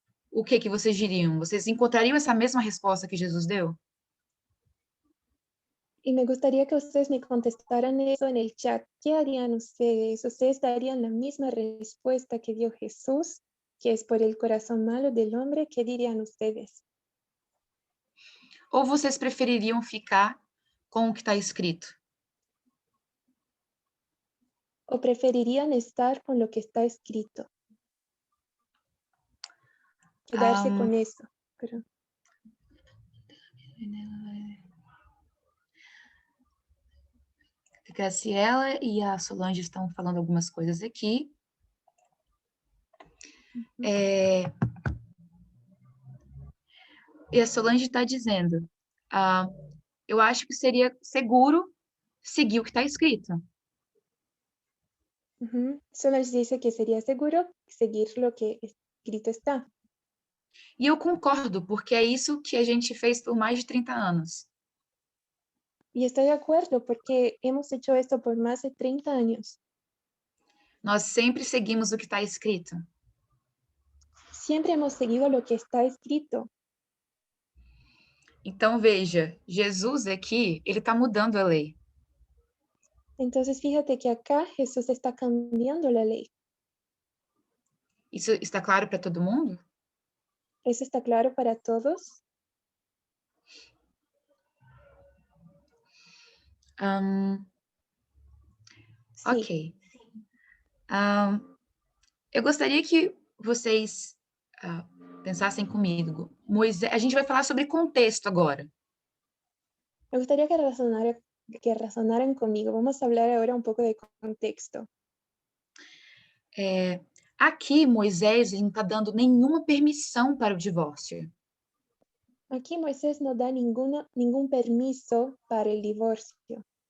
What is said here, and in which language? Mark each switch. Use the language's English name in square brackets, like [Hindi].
[Portuguese] O que vocês diriam? Vocês encontrariam essa mesma resposta que Jesus deu? [Spanish] Y me gustaría que ustedes me contestaran eso en el chat. ¿Qué harían ustedes? ¿Ustedes darían la misma respuesta que dio Jesús, que es por el corazón malo del hombre? ¿Qué dirían ustedes? [Portuguese] Ou vocês prefeririam ficar com o que está escrito? [Spanish] ¿O preferirían estar con lo que está escrito? Quedarse con eso. Pero... [Portuguese] A Graciela e a Solange estão falando algumas coisas aqui. E a Solange está dizendo, eu acho que seria seguro seguir o que está escrito. [Spanish] Solange dice que sería seguro seguir lo que escrito está. [Portuguese] E eu concordo, porque é isso que a gente fez por mais de 30 anos. [Spanish] Y estoy de acuerdo porque hemos hecho esto por más de 30 años. [Portuguese] Nós sempre seguimos o que está escrito. [Spanish] Siempre hemos seguido lo que está escrito. [Portuguese] Então, veja, Jesus aqui, ele está mudando a lei. [Spanish] Entonces, fíjate que acá Jesús está cambiando la ley. [Portuguese] Isso está claro para todo mundo? [Spanish] ¿Eso está claro para todos? Sí. Ok. [Portuguese] Eu gostaria que vocês pensassem comigo. Moisés, a gente vai falar sobre contexto agora. [Spanish] Me gustaría que razonaran conmigo. Vamos a hablar ahora un poco de contexto. [Portuguese] Aqui, Moisés ele não está dando nenhuma permissão para o divórcio. [Spanish] Aquí Moisés no da ningún permiso para el divorcio.